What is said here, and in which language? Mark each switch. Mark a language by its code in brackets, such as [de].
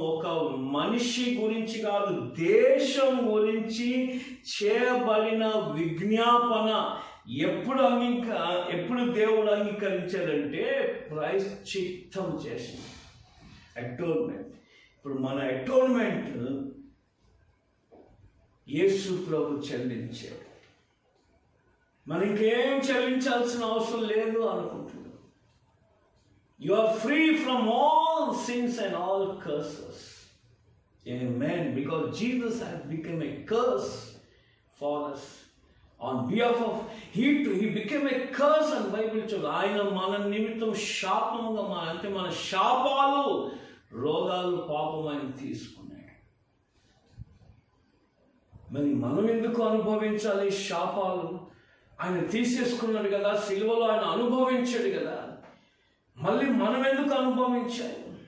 [te] ఒక మనిషి గురించి కాదు, దేశం గురించి చేయబడిన విజ్ఞాపన ఎప్పుడు దేవుడు అంగీకరించాడంటే ప్రాయశ్చిత్తం చేసింది, అటోన్మెంట్. ఇప్పుడు మన అటోన్మెంట్ యేసు ప్రభు చెల్లించాడు. మనకేం చెల్లించాల్సిన అవసరం లేదు అనుకుంటున్నాం. [en] You are free from all sins and all curses. Amen. Because Jesus has become a curse for us. On behalf of He became a curse and Bible to [te] ఆయన మన నిమిత్తం శాపముగా అంటే మన శాపాలు, రోగాలు, పాపం ఆయన తీసుకున్నాడు. మరి మనం ఎందుకు అనుభవించాలి శాపాలు? ఆయన తీసేసుకున్నాడు కదా, సిలువలో ఆయన అనుభవించాడు కదా, మళ్ళీ మనం ఎందుకు అనుభవించాలి?